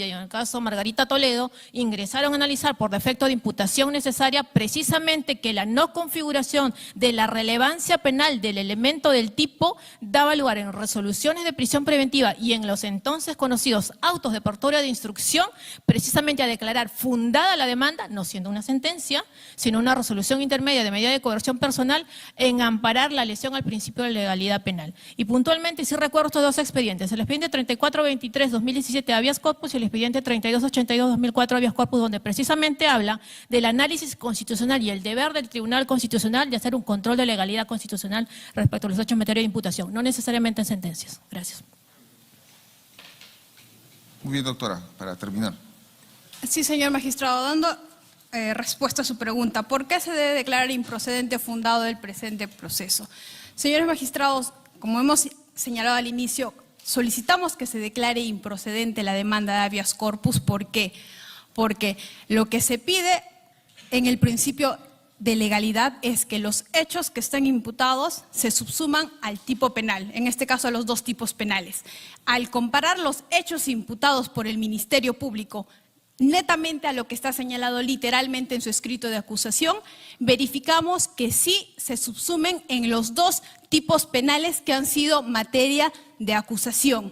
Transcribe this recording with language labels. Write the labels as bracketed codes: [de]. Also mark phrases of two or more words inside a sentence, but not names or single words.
[es] y en el caso Margarita Toledo, ingresaron a analizar por defecto de imputación necesaria precisamente que la no configuración de la relevancia penal del elemento del tipo daba lugar en resoluciones de prisión preventiva y en los entonces conocidos autos de apertura de instrucción, precisamente a declarar fundada la demanda, no siendo una sentencia, sino una resolución intermedia de medida de coerción personal, en amparar la lesión al principio de legalidad penal. Y puntualmente sí recuerdo estos 2 expedientes, el expediente 3423-2017 [la] habeas corpus [es] y el expediente 3282-2004 [la] habeas corpus, [es] donde precisamente habla del análisis constitucional y el deber del Tribunal Constitucional de hacer un control de legalidad constitucional respecto a los hechos en materia de imputación, no necesariamente en sentencias. Gracias. Muy bien, doctora, para terminar. Sí, señor magistrado, dando respuesta a su pregunta, ¿por qué se debe declarar improcedente o fundado el presente proceso? Señores magistrados, como hemos señalado al inicio, solicitamos que se declare improcedente la demanda de [la] habeas corpus. [es] ¿Por qué? Porque lo que se pide en el principio de legalidad es que los hechos que están imputados se subsuman al tipo penal, en este caso a los 2 tipos penales. Al comparar los hechos imputados por el Ministerio Público netamente a lo que está señalado literalmente en su escrito de acusación, verificamos que sí se subsumen en los 2 tipos penales que han sido materia de acusación.